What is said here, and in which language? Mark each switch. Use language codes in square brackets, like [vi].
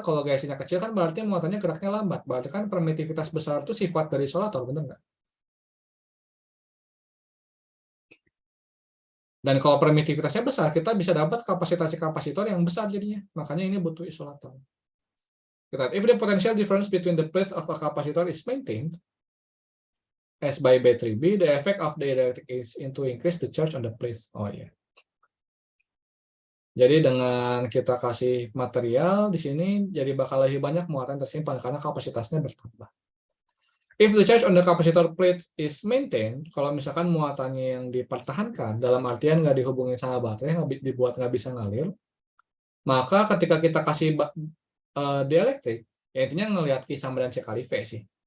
[id] Kalau gaya kecil kan berarti muatannya geraknya lambat. Berarti kan permitivitas besar itu sifat dari isolator, benar nggak? Dan kalau permitivitasnya besar, kita bisa dapat kapasitas kapasitor yang besar jadinya. Makanya ini butuh isolator. [en] If the potential difference between the plate of a capacitor is maintained, as by battery B, the effect of the electric is to increase the charge on the plate. Oh ya. Yeah. [id] Jadi dengan kita kasih material di sini, jadi bakal lebih banyak muatan tersimpan karena kapasitasnya bertambah. [en] If the charge on the capacitor plate is maintained, [id] kalau misalkan muatannya yang dipertahankan, dalam artian nggak dihubungin sama baterai, dibuat nggak bisa ngalir, maka ketika kita kasih dielektrik, ya intinya ngelihat Q sama dan C kali V sih.